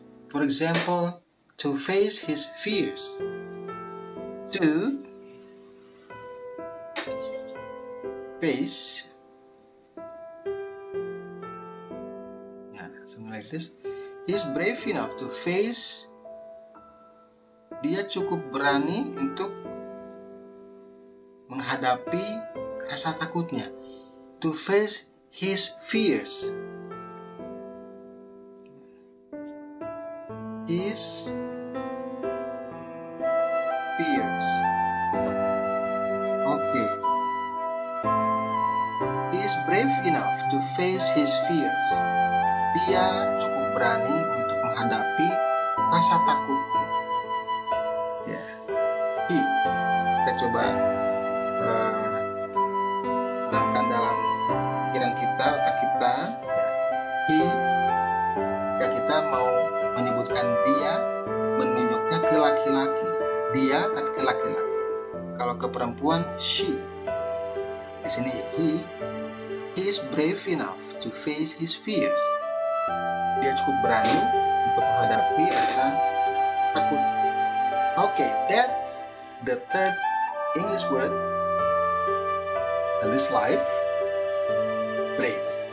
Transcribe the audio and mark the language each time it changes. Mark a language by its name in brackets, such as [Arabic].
[English] For example, to face his fears. To face. Nah, something like this. He's brave enough to face. [Indonesian] Dia cukup berani untuk menghadapi rasa takutnya. [English] To face his fears. his fears. Oke. He is brave enough to face his fears. [Indonesian] Dia cukup berani untuk menghadapi rasa takutnya. Ya, he. Kita coba tanamkan dalam pikiran kita, otak kita. Ya, he. Ya, kita mau menyebutkan dia, menunjuknya ke laki-laki. Dia tapi ke laki-laki. Kalau ke perempuan, she. Di sini [English] he is brave enough to face his fears. [Indonesian] Dia cukup berani untuk menghadapi rasa takut. [English] Okay, that's the third English word in this life, brave.